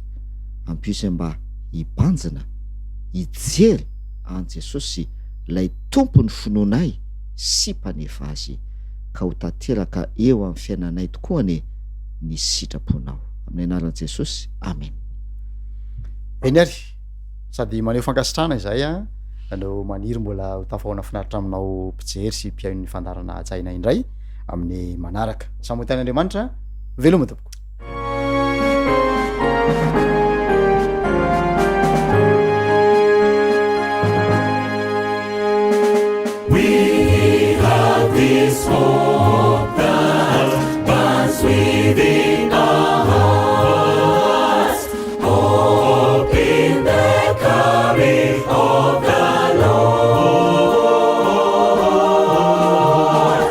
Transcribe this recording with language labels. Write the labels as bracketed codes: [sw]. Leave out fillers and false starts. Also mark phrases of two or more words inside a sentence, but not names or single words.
[mg] Ampio mba hibanjina hijery an' Jesosy lay tompony finoanay sy mpanefa azy ka ho tanteraka eo amin'ny fiainanay tokoa ny sitraponao amin'ny anaran'i Jesosy. Amen. Eny ary sady maneho fankasitrahana izay a no maniry mbola ho tafahoana finaritra aminao mpijery sy mpiaino ny fandarana atsaina indray amin'ny manaraka. Samotan'Andriamanitra veloma tompoko. [en] We have this hope that burns within our hearts, hope in the coming of the Lord.